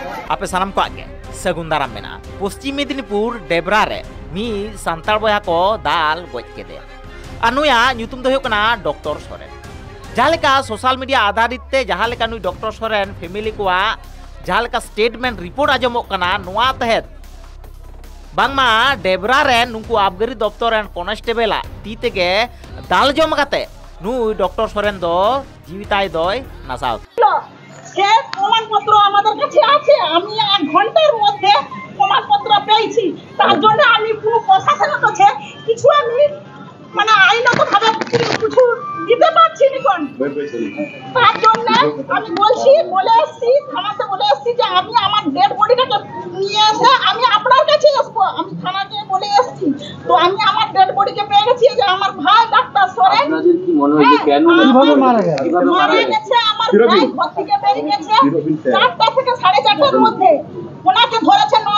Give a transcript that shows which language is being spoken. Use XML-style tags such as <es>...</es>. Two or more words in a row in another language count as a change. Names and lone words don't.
<sat>आपे सानाम को आगे सगुन दाराम मेना पश्चिम मेदिनीपुर डेबरा रे मी सांताल बया को दाल गज केदे अनुया ᱧᱩᱛᱩᱢ ᱫᱚ ᱦᱩᱭᱩᱜ ᱠᱟᱱᱟ ᱰᱚᱠᱴᱚᱨ ᱥᱚᱨᱮᱱ ᱡᱟᱦᱟᱸᱞᱮᱠᱟ</sat> <en>social media</en> <sat>ᱟᱫᱷᱟᱨᱤᱛ ᱛᱮ ᱡᱟᱦᱟᱸᱞᱮᱠᱟ ᱱᱩᱭ ᱰᱚᱠᱴᱚᱨ ᱥᱚᱨᱮᱱ ᱯᱷᱮᱢᱤᱞᱤ ᱠᱚᱣᱟᱜ ᱡᱟᱦᱟᱸᱞᱮᱠᱟ</sat> <en>statement report</en> <sat>ᱟᱸᱡᱚᱢᱚᱜ ᱠᱟᱱᱟ ᱱᱚᱣᱟ ᱛᱟᱦᱮᱸᱫ बांगमा डेबरा रेन नुकु आबगारी दफ्तर रेन कॉन्स्टेबल ती तेगे दाल जम काते नुई डॉक्टर सोरेन दो जीविताय दय नासाव</sat> <bn>সে প্রমাণপত্র আমাদের কাছে আছে আমি 1 ঘন্টার মধ্যে প্রমাণপত্র পেয়েছি তার জন্য আমি পুরো প্রশাসনের কাছে কিছু আমি মানে আইনগতভাবে কিছু দিতে পারছি না কোন তার জন্য আমি বলে এসেছি থানাতে বলে এসেছি যে আমি আমার</bn> <en>dead bodyটাকে</en> <bn>নিয়ে এসে আমি আপনার কাছে আসবো আমি থানাতে বলে এসেছি তো আমি আমার</bn> <en>dead bodyকে</en> <bn>পেয়ে গেছি যে আমার ভাই ডাক্তার সোরেন আপনাদের কি মনে হয় যে কেন কিভাবে মারা গেছে আমার ভাই ঘর থেকে বেরিয়ে গেছে 4টা থেকে 4:30টার মধ্যে ওনাকে ধরেছে</bn>